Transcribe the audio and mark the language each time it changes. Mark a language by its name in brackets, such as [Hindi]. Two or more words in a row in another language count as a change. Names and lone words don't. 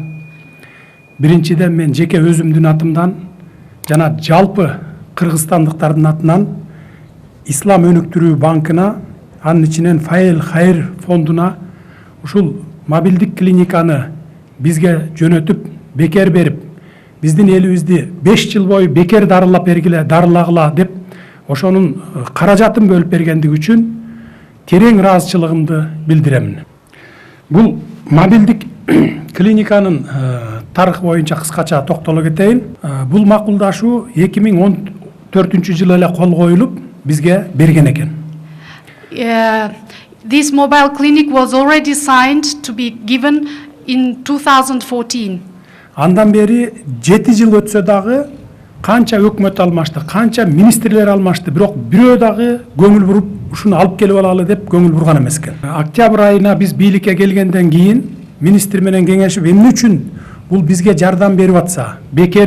[Kyrgyz] Биринчиден мен жеке өзүмдүн атымдан жана жалпы кыргызстандыктардын атынан Ислам өнүктүрүү банкына, анын ичинен Файл Хайыр фондуна ушул мобилдик клиниканы бизге жөнөтүп, бекер берип, биздин элибизди 5 жыл бою бекер дарылап бергиле, дарылагыла деп ошонун каражатын бөлүп бергендиги үчүн терең ыраазычылыгымды билдирем. Бул мобилдик клиниканын тарыхы боюнча кыскача токтоло кетейин. Бул макулдашуу 2014-жылы эле кол коюлуп бизге берген экен. [English] This mobile clinic was already signed to be given in 2014. [Kyrgyz] Андан бери 7 жыл өтсө дагы канча өкмөт алмашты, канча министрлер алмашты, бирок бирөө дагы көңүл буруп ушуну алып келип алалы деп көңүл бурган эмес экен. Октябрь айына биз бийликке келгенден кийин министр менен кеңешип эмне үчүн бул бизге жардам берип атса, бекер